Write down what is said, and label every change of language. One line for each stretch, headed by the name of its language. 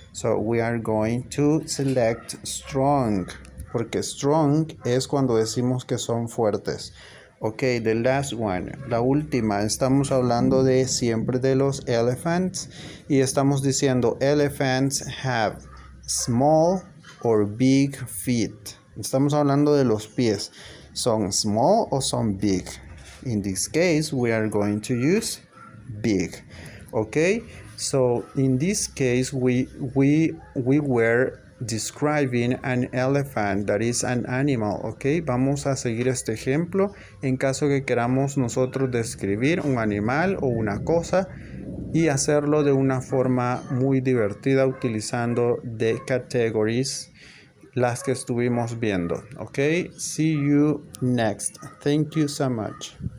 English: So, we are going to select strong,
Spanish: porque strong es cuando decimos que son fuertes.
English: Ok, the last one,
Spanish: la última, estamos hablando de siempre de los elephants y estamos diciendo
English: elephants have small or big feet.
Spanish: Estamos hablando de los pies. ¿Son small o son big?
English: In this case, we are going to use big. Okay, so in this case, we were describing an elephant, that is an animal.
Spanish: Ok, vamos a seguir este ejemplo en caso que queramos nosotros describir un animal o una cosa y hacerlo de una forma muy divertida utilizando the categories, las que estuvimos viendo.
English: Ok, see you next. Thank you so much.